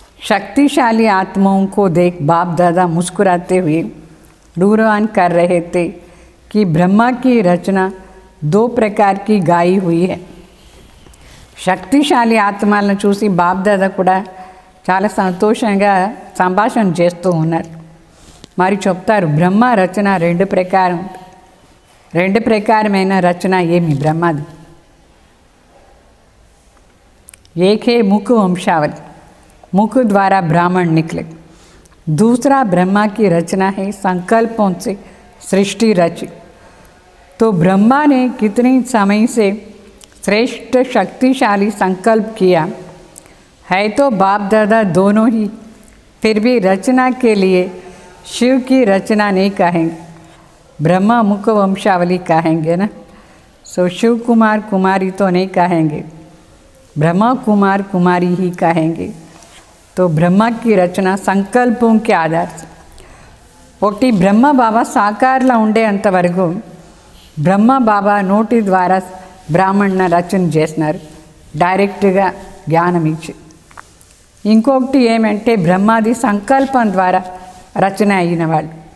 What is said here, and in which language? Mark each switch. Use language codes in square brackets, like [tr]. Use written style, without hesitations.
[hi] शक्तिशाली आत्माओं को देख बाप दादा मुस्कुराते हुए रूरवान कर रहे थे कि ब्रह्मा की रचना 2 प्रकार की गाई हुई है. [te] శక్తిశాలి ఆత్మలను చూసి బాప్ దాదా కూడా చాలా సంతోషంగా సంభాషణ చేస్తూ ఉన్నారు. మరి చెప్తారు బ్రహ్మ రచన 2 ప్రకారం. 2 ప్రకారమైన రచన ఏమి బ్రహ్మది? [hi] एक है मुख वंशावली, मुख द्वारा ब्राह्मण निकले. दूसरा ब्रह्मा की रचना है संकल्पों से सृष्टि रची. तो ब्रह्मा ने कितने समय से श्रेष्ठ शक्तिशाली संकल्प किया है. तो बाप दादा दोनों ही फिर भी रचना के लिए शिव की रचना नहीं कहेंगे, ब्रह्मा मुख वंशावली कहेंगे ना. सो शिव कुमार कुमारी तो नहीं कहेंगे, ब्रह्मा कुमार कुमारी ही कहेंगे. तो ब्रह्मा की रचना संकल्पों के आधार से. [te] ఒకటి బ్రహ్మ బాబా సాకార్లో ఉండేంతవరకు బ్రహ్మ బాబా నోటి ద్వారా బ్రాహ్మణ రచన చేసినారు, డైరెక్ట్గా జ్ఞానం ఇచ్చి. ఇంకొకటి ఏమంటే బ్రహ్మాది సంకల్పం ద్వారా రచన అయిన వాళ్ళు.